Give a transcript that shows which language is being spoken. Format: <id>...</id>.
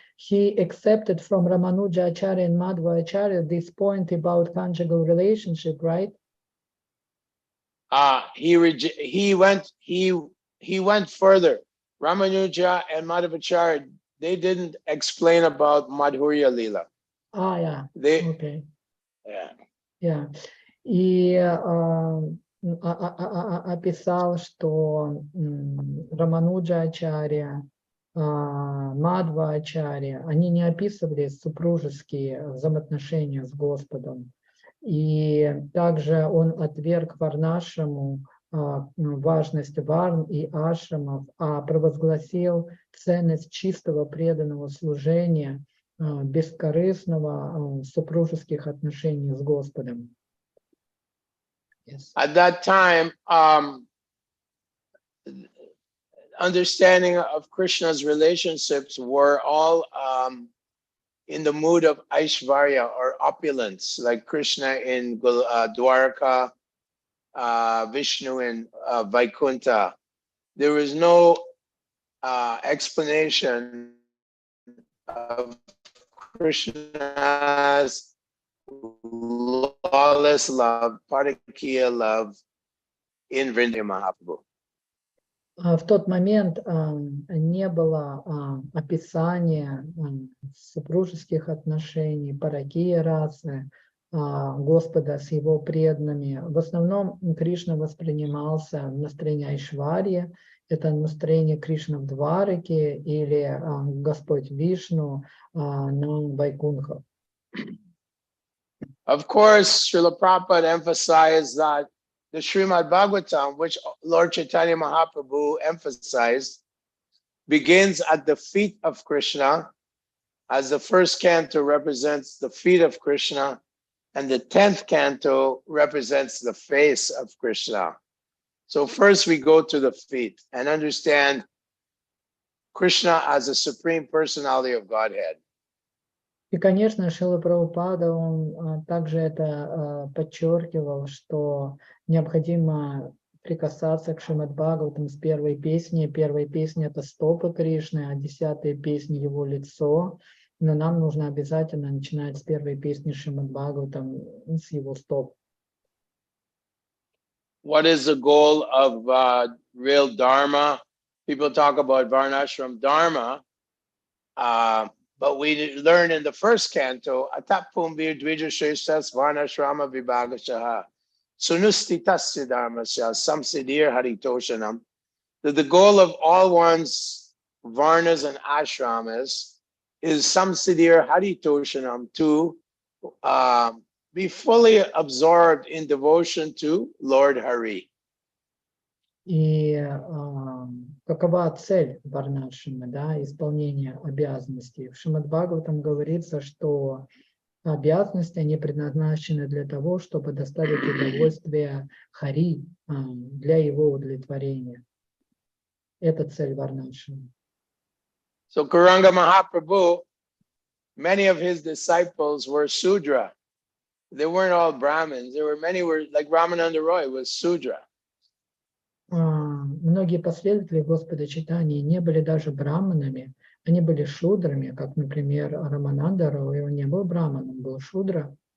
<en>He accepted from Ramanuja Acharya and Madhva Acharya this point about conjugal relationship, right? He went further. Ramanuja and Madhavacharya, they didn't explain about Madhurya Lila. Yeah. Okay. Yeah.</en> <ru>И описал, что Рамануджа Ачарья, Мадва Ачарья, они не описывали супружеские взаимоотношения с Господом. И также он отверг Варнашраму важность варн и ашрамов, а провозгласил ценность чистого преданного служения, бескорыстного супружеских отношений с Господом.</ru> <en>Yes. At that time, understanding of Krishna's relationships were all in the mood of Aishvarya or opulence, like Krishna in Dwarka, Vishnu in Vaikuntha. There was no explanation of Krishna's lawless love, Padakiya love in Vrindavan Mahaprabhu.</en> <ru>В тот момент не было описания супружеских отношений, паракия расы Господа с его преданными. В основном Кришна воспринимался в настроении Айшварьи, это настроение Кришны в Двараке или Господь Вишну на Вайкунхах.</ru> <en>Of course, Srila Prabhupada emphasized that the Srimad Bhagavatam, which Lord Chaitanya Mahaprabhu emphasized, begins at the feet of Krishna, as the first canto represents the feet of Krishna, and the 10th canto represents the face of Krishna. So first we go to the feet and understand Krishna as a supreme personality of Godhead.</en> <ru>И, конечно, Шрила Прабхупада, он также это подчеркивал, что необходимо прикасаться к Шримад Бхагаватам с первой песни. Первая песня – это стопы Кришны, а 10-я песня – его лицо. Но нам нужно обязательно начинать с первой песни Шримад Бхагаватам, с его стоп.</ru> <en>What is the goal of real Dharma? People talk about Varnashram Dharma, but we learn in the first canto,</en> <sa>Atapumbir Dvijashrestas Varnashrama Vibhagashaha Sunustitasya Dharmasya Samsidir Haritoshanam,</sa> <en>that the goal of all one's Varnas and Ashramas is Samsidir Haritoshanam, to be fully absorbed in devotion to Lord Hari.</en> <ru>И какова цель Варнашрама, да, исполнение обязанностей? В Шримад Бхагаватам говорится, что обязанности, они предназначены для того, чтобы доставить удовольствие Хари для его удовлетворения. Это цель Варнашрама.</ru> <en>So Gauranga Mahaprabhu, many of his disciples were Sudra. They weren't all Brahmins. Many were like Ramananda Roy was Sudra.</en> <ru>Многие последователи Господа Чайтаньи не были даже браманами, они были шудрами, как, например, Рамананда Рой, он не был браманом, был шудра.</ru>